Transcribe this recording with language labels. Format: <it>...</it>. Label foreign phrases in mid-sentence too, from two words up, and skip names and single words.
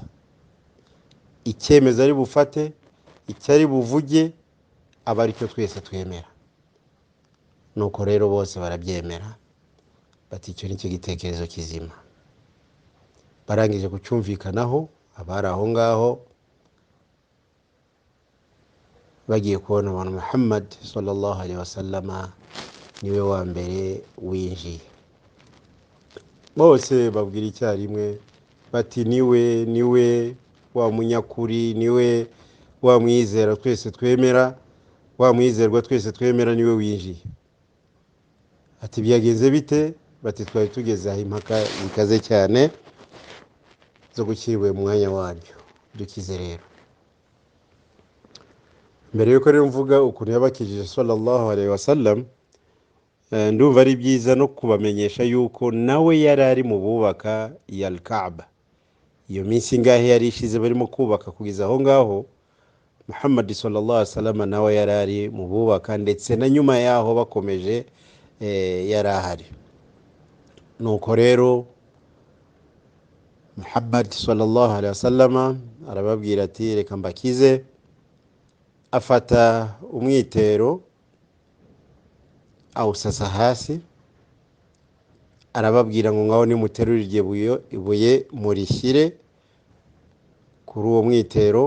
<rw>Icyemezo ari bufate, icyo ari buvuge, aba ari cyo twese twemera. Nuko rero bose barabyemera, bati icyo nicyo gitekerezo kizima. Barangije kucyumvikanaho, abari aho ngaho bagiye kubona abantu Muhammad</rw> <ar>صلى الله عليه وسلم</ar> <rw>niwe wa mbere winjiye. Bose babwira icyarimwe bati niwe wa munyakuri, niwe wa mwizera twese twemera, wa mwizerwa twese twemera, niwe winjiye. Ati byagenze bite? Bati twari tugeze aho impaka zikaze cyane zo gushyirwa mu mwanya waryo, dukize rero. Mbere yuko rero mvuga ukuntu yabakijije</rw> <ar>صلى الله عليه وسلم,</ar> <rw>ndumva ari byiza no kubamenyesha yuko nawe yari ari mu bubaka ya Kaaba. Iyo minsi ngahe yari ishize barimo kubaka kugeza aho ngaho, Muhammad</rw> <ar>صلى الله عليه وسلم</ar> <rw>nawe yari ari mu bubaka, ndetse na nyuma yaho bakomeje yari ahari. Nuko rero Muhammad</rw> <ar>صلى الله عليه وسلم</ar> <rw>arababwira ati reka mbakize. Afata umwitero awusasa hasi, arababwira ngo ngaho nimuterure iryo ibuye murishyire kuri uwo mwitero.</rw>